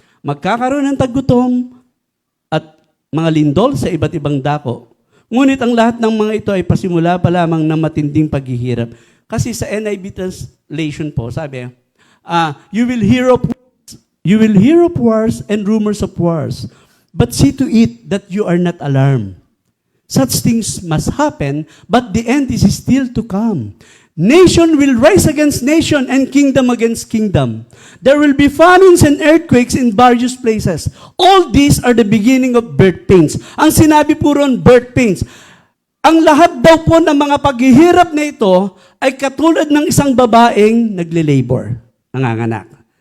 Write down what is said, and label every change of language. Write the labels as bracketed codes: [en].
[tl] Magkakaroon ng taggutom at mga lindol sa iba't ibang dako. Ngunit ang lahat ng mga ito ay pasimula pa lamang ng matinding paghihirap. Kasi sa NIV translation po, sabi, [en] you will hear of wars and rumors of wars, but see to it that you are not alarmed. Such things must happen, but the end is still to come. Nation will rise against nation and kingdom against kingdom. There will be famines and earthquakes in various places. All these are the beginning of birth pains. [tl] Ang sinabi po ron, birth pains. Ang lahat daw po ng mga paghihirap na ito ay katulad ng isang babaeng nagle-labor, nanganganak.